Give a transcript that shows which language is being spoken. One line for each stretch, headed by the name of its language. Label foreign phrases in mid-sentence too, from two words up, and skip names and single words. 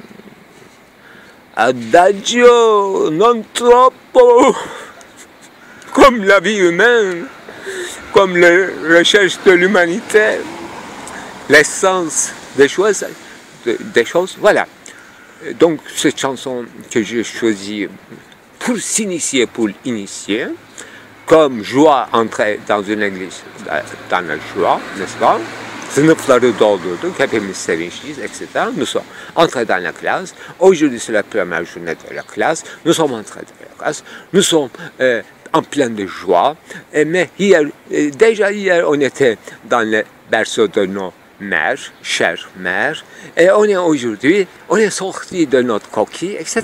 French: Adagio non troppo, comme la vie humaine, comme les recherches de l'humanité, l'essence des choses, voilà. Donc cette chanson que j'ai choisie pour s'initier, pour initier, comme joie entrer dans une église, dans la joie, n'est-ce pas?
Turkish: Sınıfları doldurduk, hepimiz sevinçliyiz,
French: etc. Nous sommes entrés dans la classe. Aujourd'hui, c'est la première journée de la classe. Nous sommes entrés dans la classe. Nous sommes en plein de joie. Mais hier, déjà hier, on était dans le berceau de nos mères, chères mères, et aujourd'hui, on est sorti de notre coquille, etc.